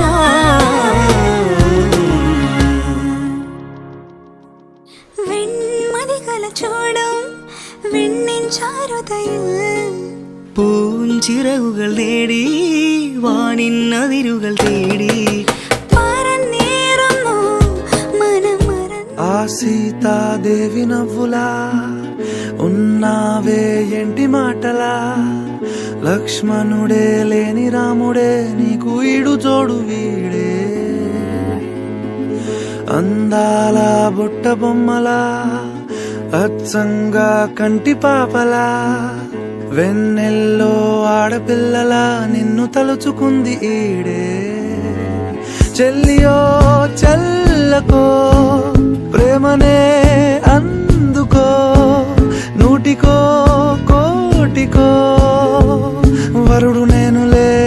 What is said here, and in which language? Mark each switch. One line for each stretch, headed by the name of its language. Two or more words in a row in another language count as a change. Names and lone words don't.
Malayalam: വെൺമതികല ചോടും വെണ്ണിൻ ചാരുതയിൽ പൂഞ്ചിറകുകൾ നേടി വാനിൻ അതിരുകൾ തേടി പറന്നേറുന്നു മനം മറന്നു.
Telugu: ఆ సీతాదేవి నవ్వులా ఉన్నావే ఎంటి మాటలా లక్ష్మణుడే లేని రాముడే నీకు ఈడు జోడు వీడే అందాల బుట్ట బొమ్మలా అచ్చంగా కంటి పాపలా వెన్నెల్లో ఆడపిల్లలా నిన్ను తలుచుకుంది ఈడే చెల్లియో చెల్లకో ప్రేమనే అందుకో నూటికో కోటికో వరుడు నేనులే